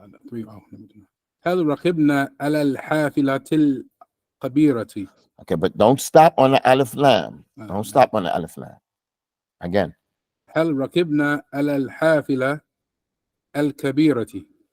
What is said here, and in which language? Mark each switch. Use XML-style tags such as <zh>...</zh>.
<ar>3 هل ركبنا على الحافلة الكبيرة؟</ar> <en>Okay, but don't stop on the alif lam. Don't stop on the alif lam. Again.</en> <ar>هل ركبنا على الحافلة الكبيرة؟</ar>